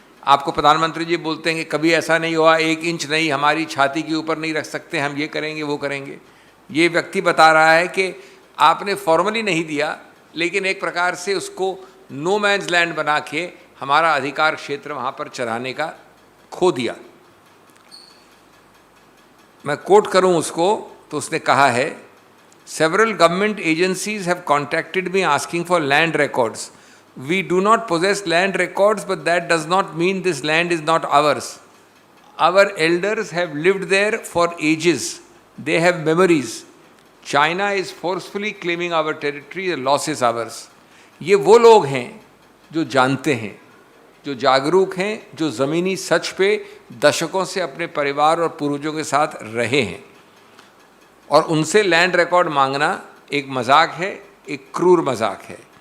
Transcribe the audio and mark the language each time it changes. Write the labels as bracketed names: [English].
[Hindi] आपको प्रधानमंत्री जी बोलते हैं कि कभी ऐसा नहीं हुआ, 1 इंच नहीं हमारी छाती के ऊपर नहीं रख सकते, हम ये करेंगे वो करेंगे। ये व्यक्ति बता रहा है कि आपने फॉर्मली नहीं दिया, लेकिन एक प्रकार से उसको नो मैन्स लैंड बना के हमारा अधिकार क्षेत्र वहाँ पर चलाने का खो दिया। मैं कोट करूँ उसको, तो उसने कहा है, [English] several government agencies have contacted me asking for land records. We do not possess land records, but that does not mean this land is not ours. Our elders have lived there for ages. They have memories. China is forcefully claiming our territory, the loss is ours. [Hindi] ये वो लोग हैं जो जानते हैं, जो जागरूक हैं, जो ज़मीनी सच पे दशकों से अपने परिवार और पूर्वजों के साथ रहे हैं, और उनसे लैंड रिकॉर्ड मांगना एक मजाक है, एक क्रूर मजाक है।